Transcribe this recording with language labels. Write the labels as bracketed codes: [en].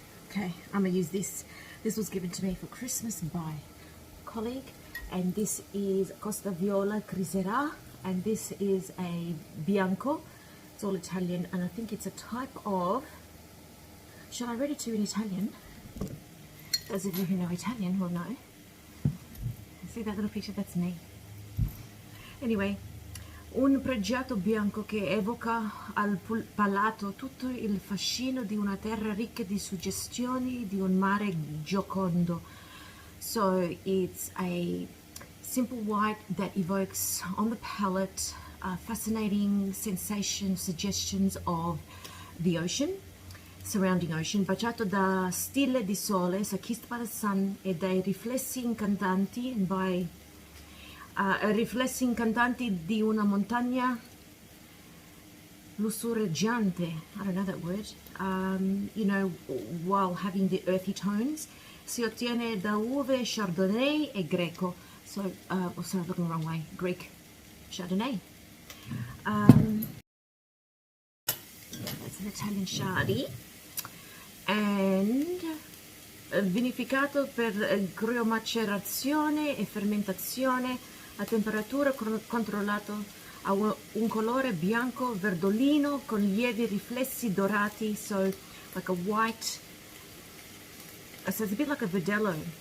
[en] Okay, I'm going to use this. This was given to me for Christmas by a colleague, and this is Costa Viola Crisera, and this is a Bianco. It's all Italian, and I think it's a type of, shall I read it to you in Italian? Those of you who know Italian will know. See that little picture? That's me. Anyway, [it] un pregiato bianco che evoca al palato tutto il fascino di una terra ricca di suggestioni di un mare giocondo. [en] So it's a simple white that evokes on the palate fascinating sensations, suggestions of the ocean. Surrounding ocean, [it] baciato da stille di sole, [en] so kissed by the sun, [it] e dai riflessi incantanti, [en] and by [it] riflessi incantanti di una montagna lussureggiante. [en] I don't know that word. You know, while having the earthy tones, [it] si ottiene da uve Chardonnay e Greco. [en] So, oh, sorry, looking the wrong way. Greek Chardonnay. That's an Italian Shardy. [it] And vinificato per criomacerazione e fermentazione a temperatura controllata, ha un colore bianco verdolino con lievi riflessi dorati, [en] so like a white, so it's a bit like a Verdelho,